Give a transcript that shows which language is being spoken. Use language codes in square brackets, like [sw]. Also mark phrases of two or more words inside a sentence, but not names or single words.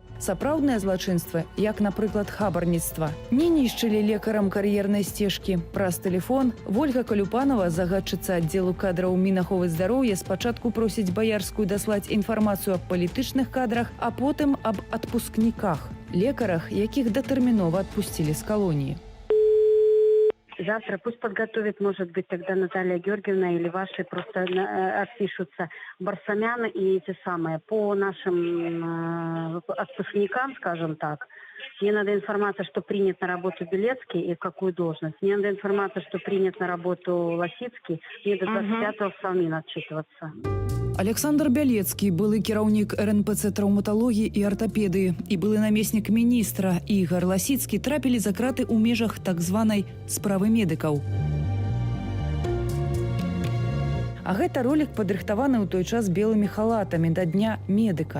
[be] Сапраўднае злачынства, як, напрыклад, хабарніцтва, не нішчылі лекарам кар'ернай сцежкі. Праз тэлефон Вольга Калюпанова, загадчыца аддзелу кадраў Мінаховы здароўя, спачатку просіць Баярскую даслаць інфармацыю аб палітычных кадрах, а потым аб адпускніках, лекарах, якіх датэрмінова адпусцілі з калоніі. [ru] Завтра пусть подготовит, может быть, тогда Наталья Георгиевна или ваши просто отпишутся Барсамян и эти самые. По нашим отпускникам, скажем так, мне надо информация, что принят на работу Белецкий и в какую должность. Мне надо информация, что принят на работу Лосицкий. Мне до 25-го в Салмин отчитываться. [be] Александр Бялецкі, былы кіраўнік РНПЦ траўматалогіі і артапедыі і былы намеснік міністра Ігар Ласіцкі трапілі за краты ў межах так званай справы медыкаў. А гэта ролік падрыхтаваны ў той час белымі халатамі да дня медыка.